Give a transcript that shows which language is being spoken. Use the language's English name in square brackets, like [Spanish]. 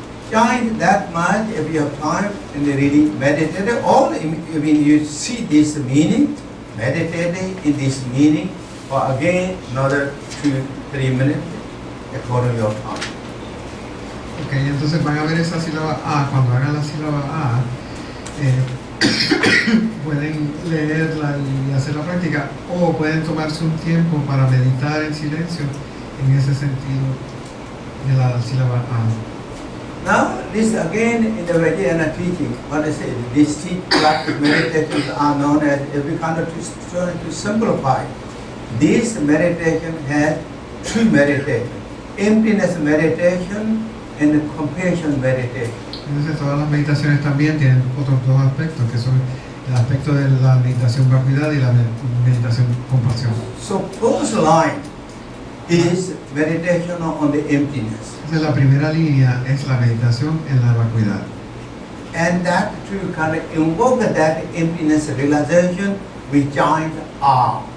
[English] Chant that much if you have time and really meditate. All when you see this meaning, meditating in this meaning for again another 2-3 minutes according to your time. [Spanish] Ok, entonces van a ver esa sílaba A. Cuando hagan la sílaba A, pueden leerla y hacer la práctica, o pueden tomarse un tiempo para meditar en silencio en ese sentido de la sílaba A. [English] Now, this again in the Vajrayana teaching, what I say, these practice meditations are known as, if we kind of to simplify, this meditation has 2 meditations, emptiness meditation and compassion meditation. [Spanish] Entonces todas las meditaciones también tienen otros 2 aspectos, que son el aspecto de la meditación vacuidad y la meditación compasión. [English] So first line is meditation on the emptiness. [Spanish] Entonces la primera línea es la meditación en la vacuidad. [English] And that to kind of invoke that emptiness realization, we chant Ah.